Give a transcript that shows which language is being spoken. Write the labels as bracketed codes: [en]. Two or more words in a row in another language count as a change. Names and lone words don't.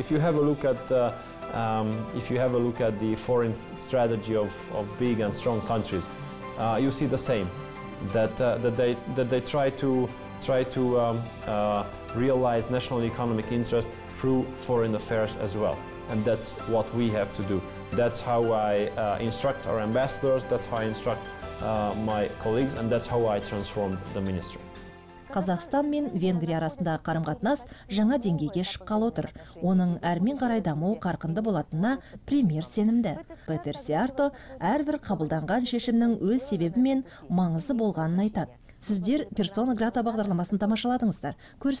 [en] If you have a look at the foreign strategy of big and strong countries, you see the same, that they try to realize national economic interest through foreign affairs as well. And that's what we have to do. That's how I instruct our ambassadors, that's how I instruct my colleagues, and that's how I transform the ministry. [kk] Қазақстан мен Венгрия арасындағы қарым-қатынас жаңа деңгейге шыққалы отыр. Оның әрмен қарай дамуы қарқынды болатынына премьер сенімді. Петер Сиярто әрбір қабылданған шешімнің өз себебі мен маңызы болғанын айтады. Сіздер персона грата бағдарламасын тамашаладыңыздар.